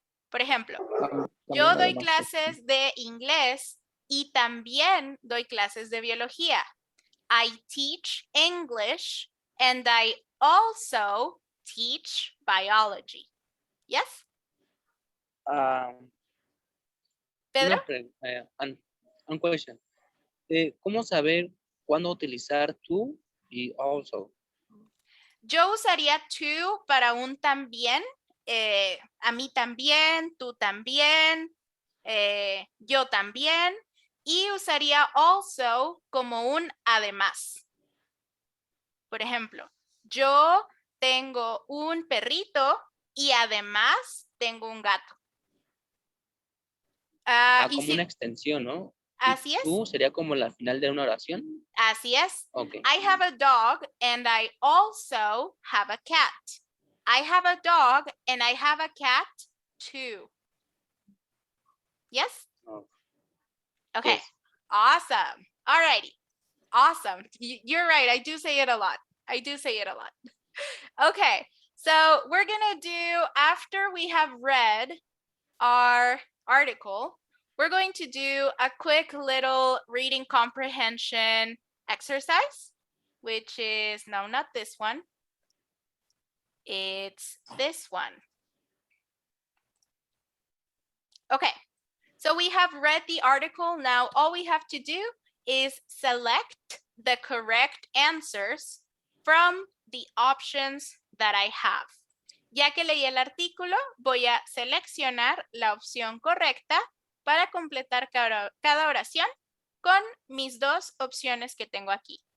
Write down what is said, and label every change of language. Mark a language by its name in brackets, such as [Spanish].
[Spanish] Por ejemplo, yo doy clases de inglés y también doy clases de biología. [English] I teach English and I also teach biology. Yes? Pedro? Un question. [Spanish] ¿Cómo saber cuándo utilizar tú y also? Yo usaría to para un también, a mí también, tú también, yo también, y usaría also como un además. Por ejemplo, yo tengo un perrito y además tengo un gato. Como una extensión, ¿no? Así es. Tú sería como la final de una oración. Así es. [English] Okay. I have a dog and I also have a cat. I have a dog and I have a cat too. Yes? Oh. Okay. Yes. Awesome. All righty. Awesome. You're right. I do say it a lot. Okay. So we're going to do, after we have read our article, we're going to do a quick little reading comprehension exercise, which is, no, not this one. It's this one. Okay, so we have read the article. Now, all we have to do is select the correct answers from the options that I have. [Spanish] Ya que leí el artículo, voy a seleccionar la opción correcta para completar cada oración con mis dos opciones que tengo aquí.